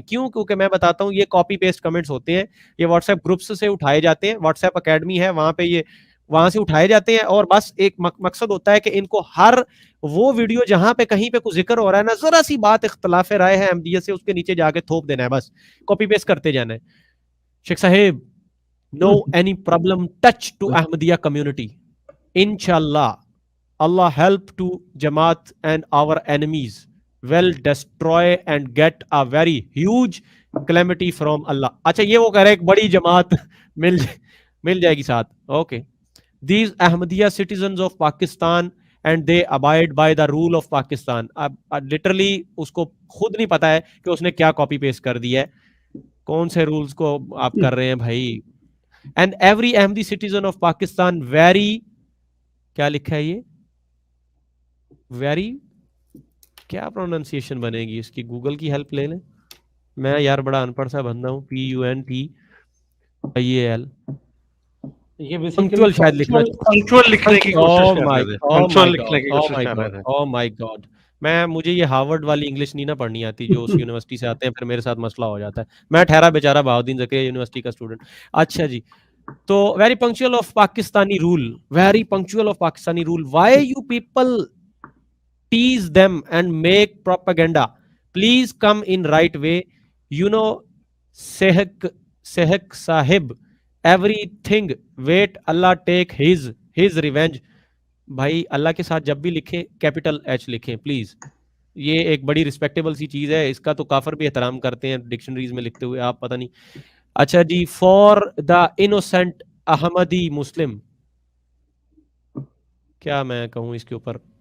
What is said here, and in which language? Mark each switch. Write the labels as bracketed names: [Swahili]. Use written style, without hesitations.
[Urdu] کیوں؟ کیونکہ میں بتاتا ہوں یہ کاپی پیسٹ کمنٹس ہوتے ہیں، یہ واٹس ایپ گروپس سے اٹھائے جاتے ہیں، واٹس ایپ اکیڈمی ہے وہاں پہ، یہ وہاں سے اٹھائے جاتے ہیں، اور بس ایک مقصد ہوتا ہے کہ ان کو ہر وہ ویڈیو جہاں پہ کہیں پہ کوئی ذکر ہو رہا ہے نا، ذرا سی بات اختلاف رائے ہے احمدیت سے، اس کے نیچے جا کے تھوپ دینا ہے، بس کاپی پیسٹ کرتے جانا ہے. [English] شیخ صاحب no any problem touch to Ahmadiyya community. Inshallah, Allah help to Jamaat and our enemies will destroy and get a very huge calamity from Allah. [Urdu] اچھا یہ وہ کہہ رہے ایک بڑی جماعت مل جائے گی ساتھ. Okay. [English] These Ahmadiyya citizens of Pakistan and they abide by the rule of Pakistan. [Urdu] اب literally اس کو خود نہیں پتا ہے کہ اس نے کیا کاپی پیسٹ کر دیا ہے، کون سے رولز کو آپ کر رہے ہیں بھائی. [English] And every Ahmadi citizen of Pakistan very [Urdu] کیا لکھا ہے یہ very کیا پروننسیشن بنے گی اس کی؟ گوگل کی ہیلپ لے لیں. میں یار بڑا ان پڑھ سا بندہ ہوں. PUNTIAL یہ پنکچوئل شاید لکھنا پنکچوئل لکھنے کی کوشش کر رہے تھے، پنکچوئل لکھنے کی کوشش کر رہے تھے. [English] oh my God, [Urdu] مجھے یہ ہارورڈ والی انگلش نہیں نہ پڑھنی آتی جو اس یونیورسٹی سے آتے ہیں، پھر میرے ساتھ مسئلہ ہو جاتا ہے. میں ٹھہرا بیچارہ بہاؤدین زکریا یونیورسٹی کا اسٹوڈنٹ. اچھا جی، تو [English] Very punctual of Pakistani rule, very punctual of Pakistani rule. Why you people tease them and make propaganda? Please come in right way. You know, Sehak Sahib, everything wait Allah take his revenge. [Urdu] بھائی اللہ کے ساتھ جب بھی لکھیں capital H لکھیں please. یہ ایک بڑی رسپیکٹیبل سی چیز ہے، اس کا تو کافر بھی احترام کرتے ہیں ڈکشنریز میں لکھتے ہوئے، آپ پتہ نہیں. اچھا جی، [English] for the innocent Ahmadi Muslim, [Urdu] کیا میں کہوں اس کے اوپر.